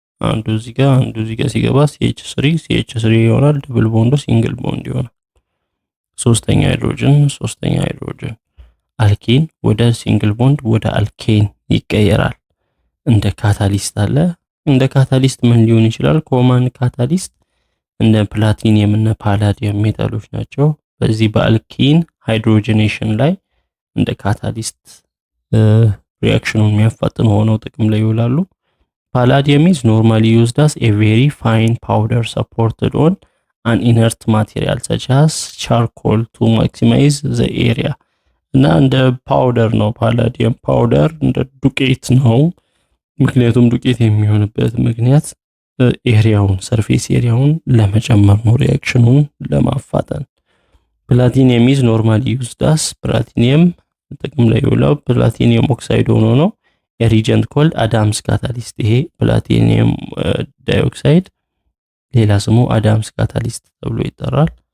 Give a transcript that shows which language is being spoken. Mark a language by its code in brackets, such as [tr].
[am] አንዱ እዚህ ጋር ሲገባ CH3 ይሆናል። ደብል ቦንዱ ሲንግል ቦንድ ይሆናል። ሶስተኛ ሃይድሮጅን አልኬን ወደ ሲንግል ቦንድ ወደ አልኬን ይቀየራል። እንደ ካታሊስት አለ። እንደ ካታሊስት ምን ሊሆን ይችላል? ኮመን ካታሊስት እንደ ፕላቲኒየም እና ፓላዲየም ሜታሎች ናቸው። በዚህ በአልኬን ሃይድሮጂኔሽን ላይ እንደ ካታሊስት ሪአክሽኑን የሚያፋጥኑ ሆነው ጥቅም ላይ ይውላሉ። [en] Palladium is normally used as a very fine powder supported on an inert material such as charcoal to maximize the area. [am] እና እንደ ፓውደር ነው። ፓላዲየም ፓውደር እንደ ዱቄት ነው። ምክንያቱም ዱቄት የሚሆንበት ምክንያት ኤሪያውን ሰርፌስ ኤሪያውን ለመጨመር ነው፣ ሪአክሽኑን ለማፋጠን። ፕላቲኒየም [en] is normally used as [am] ፕላቲኒየም ጥቅም ላይ ይውላል። ፕላቲኒየም ኦክሳይድ ሆኖ ነው [en] a reagent called Adams catalyst። [am] ይሄ ፕላቲኒየም ዳይኦክሳይድ ሌላ ስሙ አዳምስ ካታሊስት ተብሎ ይጠራል።